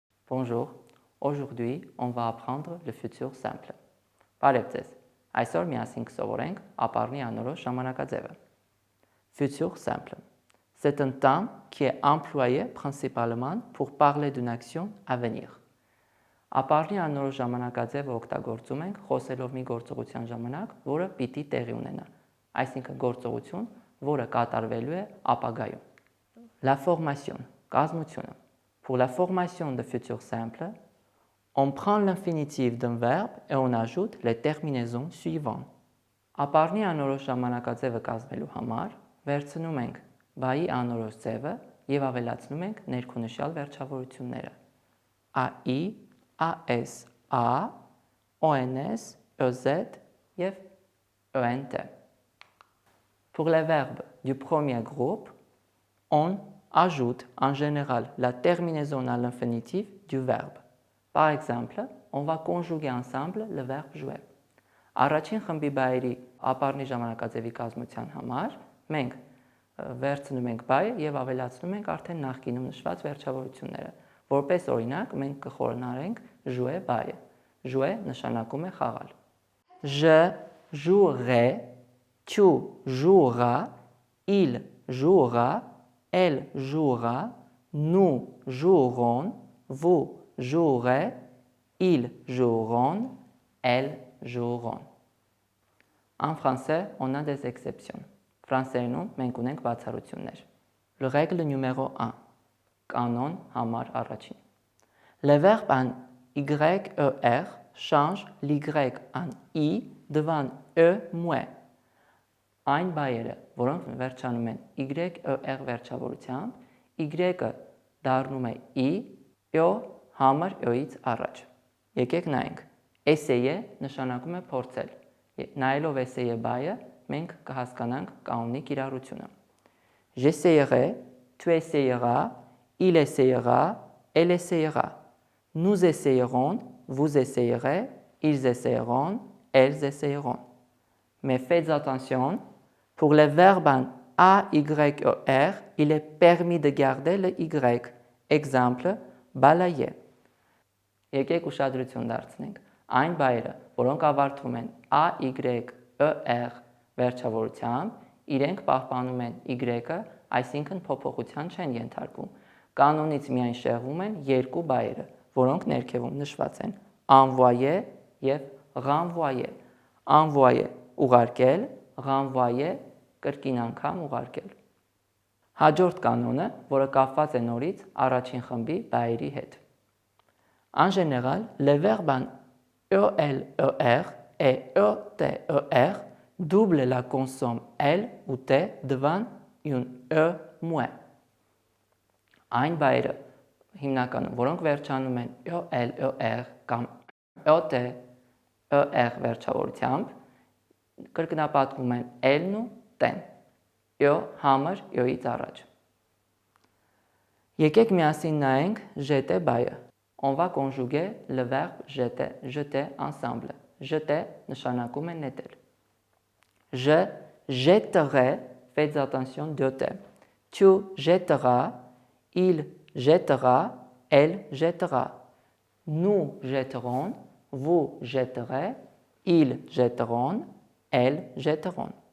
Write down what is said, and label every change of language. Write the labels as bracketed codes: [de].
[fr] Bonjour, aujourd'hui on va apprendre le futur simple. [hy] Բարև ձեզ, այսօր միասին կսովորենք ապառնի անորոշ ժամանակաձևը. [fr] Futur simple. C'est un terme qui est employé principalement pour parler d'une action à venir. [hy] Ապառնի անորոշ ժամանակաձևը օգտագործում ենք խոսելով մի գործողության ժամանակ, որը պիտի տեղի ունենա, այսինքն գործողություն, որը կատարվելու է ապագայում. [fr] La formation, [hy] կազմությունը. [fr] Pour la formation de futur simple, on prend l'infinitif d'un verbe et on ajoute les terminaisons suivantes. [hy] Ապառնի անորոշ ժամանակաձևը կազմելու համար վերցնում ենք բայի անորոշ ձևը և ավելացնում ենք ներքունշյալ վերջավորությունները. [fr] AI, AS, A, ONS, EZ և ENT. Pour les verbes du premier groupe, on ajoute en général la terminaison à l'infinitif du verbe. Par exemple, on va conjuguer ensemble le verbe jouer. [hy] Առաջին խմբի բայերի ապառնի ժամանակաձևի կազմության համար մենք վերցնում ենք բայը և ավելացնում ենք արդեն նախկինում նշված վերջավորությունները. Որպես օրինակ, մենք կխորհրդանենք jouer բայը. Jouer նշանակում է խաղալ. [fr] Je jouerai, tu joueras, il jouera, elle jouera, nous jouerons, vous jouerez, ils joueront, elles joueront. En français, on a des exceptions. [hy] Ֆրանսերենում մենք ունենք բացառություններ. [fr] Le règle numéro 1. [hy] Կանոն համար առաջին. [fr] Le verbe en YER change l'Y en I devant E muet. [hy] Այն բայերը, որոնք վերջանում են YER վերջավորությամբ, Y-ը դառնում է I, Յո համար Յոյից առաջ. Եկեք նայենք. Essayer նշանակում է փորձել. Նայելով essayer բայը, մենք կհասկանանք կանոնի կիրառությունը. [fr] J'essayerai, tu essayeras, il essayera, elle essayera. Nous essayerons, vous essayerez, ils essayeront, elles essayeront. Mais faites attention, pour les verbes en AYER, il est permis de garder le Y. Exemple, balayer. [hy] Եկեք ուշադրություն դարձնենք. Այն բայերը, որոնք ավարտվում են AYER վերջավորությամբ, իրենք պահպանում են Y-ը, այսինքն փոփոխության չեն ենթարկվում. Կանոնից միայն շեղվում են երկու բայերը, որոնք ներքևում նշված են. Envoyer և renvoyer. Envoyer ուղարկել, renvoyer կրկին անգամ ուղարկել. Հաջորդ կանոնը, որը կապված է նորից առաջին խմբի բայերի հետ. [fr] En général, les verbes en ELER et ETER doublent la consonne L ou T devant une E muet. [hy] Այն բայերը, հիմնականում, որոնք վերջանում են ELER կամ ETER վերջավորությամբ, կրկնապատկվում են L-ն ու T-ն, Յո համար Յոյից առաջ. Եկեք միասին նայենք jeter բայը. [fr] On va conjuguer le verbe jeter ensemble. [hy] Jeter նշանակում է նետել. [fr] Je jetterai, faites attention de T. Tu jetteras, il jettera, elle jettera. Nous jetterons, vous jetterez, ils jetteront, elles jetteront.